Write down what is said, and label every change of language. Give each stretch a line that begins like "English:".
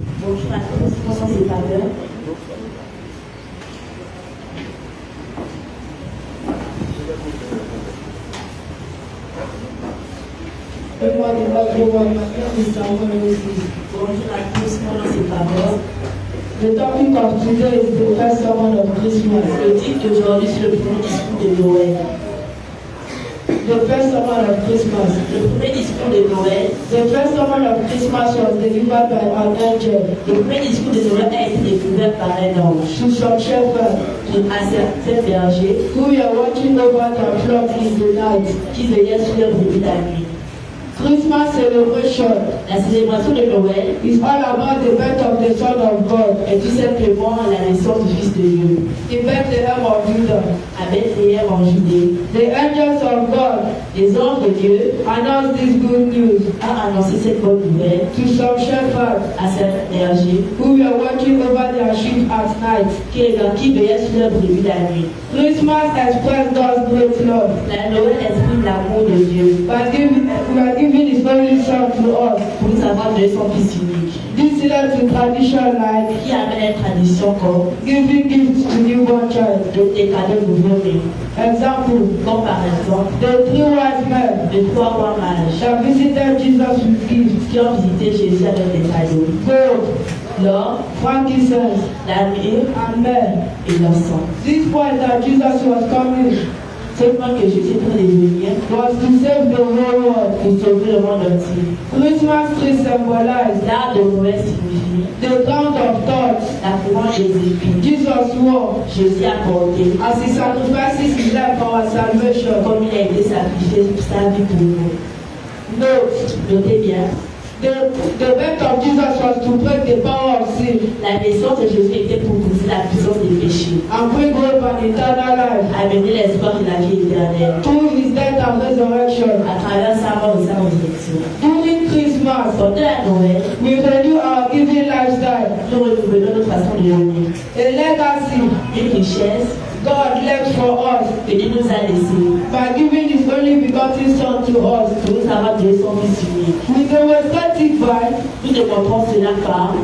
French: Bonjour à tous, comment c'est pas bien?
English: Good morning, everyone. My name is Samuel Moses.
French: Bonjour à tous, comment c'est pas bien?
English: The topic of today is the first sermon of Christmas.
French: Le titre d'aujourd'hui, c'est le premier discours de Noël.
English: The first sermon of Christmas.
French: Le premier discours de Noël,
English: The first sermon of Christmas was delivered by an angel
French: le premier discours de Noël a été découvert par un ange
English: to some shepherds
French: à certains bergers
English: who were watching over their flock in the night.
French: qui veillaient sur leur brebis la nuit.
English: Christmas celebration
French: La célébration de Noël
English: is all about the birth of the Son of God
French: est tout simplement la naissance du Fils de Dieu
English: in Bethlehem of Judah.
French: à Bethléem en Judée.
English: The angels of God
French: Les anges de Dieu
English: announced this good news
French: ont annoncé cette bonne nouvelle
English: to some shepherds
French: à certains bergers
English: who were watching over their sheep at night.
French: qui veillaient sur leur brebis la nuit.
English: Christmas expressed God's great love
French: La Noël exprime l'amour de Dieu
English: by giving His only Son to us.
French: pour nous avoir donné son Fils unique,
English: This led to tradition like
French: qui amène une tradition comme
English: giving gifts to newborn child.
French: des cadeaux nouveau-nés,
English: Example,
French: comme par exemple
English: the three wise men
French: les 3 rois mages
English: that visited Jesus with gifts:
French: qui ont visité Jésus avec des cadeaux,
English: gold,
French: l'or,
English: frankincense,
French: la myrrhe
English: and myrrh.
French: et l'encens.
English: This point that Jesus was coming
French: Seulement que Jésus est en train de venir
English: was to save the whole world.
French: pour sauver le monde entier.
English: Christmas tree symbolized
French: L'arbre de Noël signifie
English: the crown of thorns
French: la couronne des épines.
English: Jesus wore
French: Jésus a porté
English: as he sacrifices his life for our salvation.
French: comme il a été sacrifié pour sa vie pour nous.
English: Note,
French: Notez bien,
English: the birth of Jesus was to break the power of sin
French: la naissance de Jésus était pour briser la puissance des péchés,
English: and bring hope and eternal life.
French: amener l'espoir de la vie éternelle
English: Through his death and resurrection,
French: à travers sa mort et sa résurrection.
English: during Christmas,
French: Pendant la Noël,
English: we renew our giving lifestyle.
French: nous renouvelons notre façon de donner.
English: A legacy
French: Une richesse
English: God left for us
French: que Dieu nous a laissée
English: by giving his only begotten Son to us.
French: pour nous avoir donné son Fils unique.
English: We demonstrate it by
French: Nous démontrons cela par